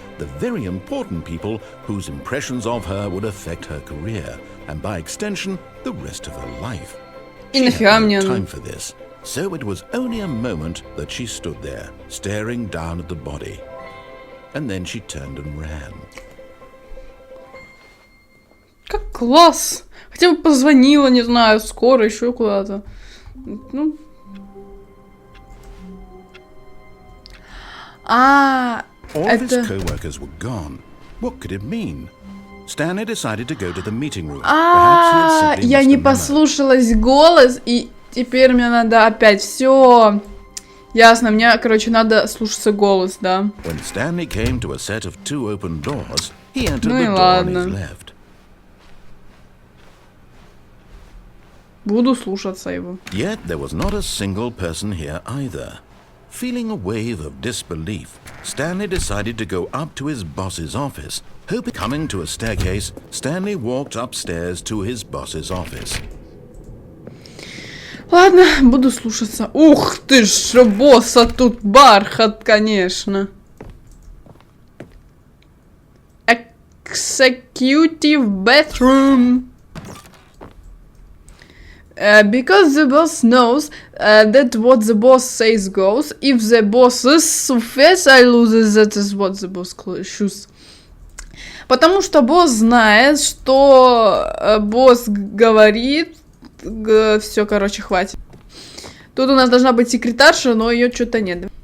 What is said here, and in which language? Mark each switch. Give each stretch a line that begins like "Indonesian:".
English: The very important people whose impressions of her would affect her career, and by extension, the rest of her life. She had no time for this, so it was only a moment that she stood there, staring down at the body. And then she turned and ran.
Russian: Как класс! Хотя бы позвонила, не знаю, скоро, еще куда-то. Ну.
English: All of his co-workers were gone. What could it mean? Stanley decided to go to the meeting room.
Russian: Я не послушалась голос, и теперь мне надо опять. Все. Ясно, мне, короче, надо слушаться голос, да.
English: When Stanley came to a set of two open doors, he entered
Russian: Ну
English: the
Russian: и
English: door on
Russian: ладно.
English: his left.
Russian: Буду слушаться его.
English: Yet there was not a single person here either. Feeling a wave of disbelief, Stanley decided to go up to his boss's office. Coming to a staircase, Stanley walked upstairs to his boss's office.
Russian: Ладно, буду слушаться. Ух ты ж, босса тут бархат, конечно.
English: Executive bathroom. Because the boss knows that what the boss says goes. If the boss says I lose, that is what the boss chooses.
Russian: Потому что босс знает, что босс говорит. Все, короче, хватит. Тут у нас должна быть секретарша, но ее что-то нет.